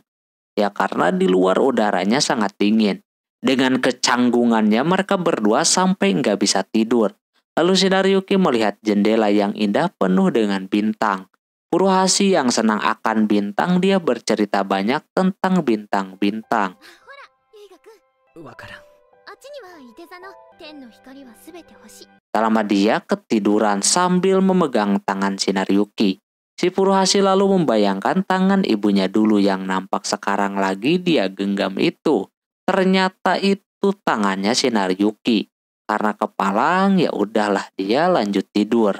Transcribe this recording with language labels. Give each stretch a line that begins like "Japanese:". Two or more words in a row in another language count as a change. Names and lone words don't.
Indonesian: Ya karena di luar udaranya sangat dingin. Dengan kecanggungannya mereka berdua sampai nggak bisa tidur. Lalu si Nariyuki melihat jendela yang indah penuh dengan bintang. Furuhashi yang senang akan bintang, dia bercerita banyak tentang bintang-bintang.
Japanese: ゆいがくん、わからん。あっちにはいて座の天の光はすべて星。
Indonesian: Tak lama dia ketiduran sambil memegang tangan si Nariyuki. Si Furuhashi lalu membayangkan tangan ibunya dulu yang nampak sekarang lagi dia genggam itu. Ternyata itu tangannya si Nariyuki. Karena kepalang, ya udahlah dia lanjut tidur.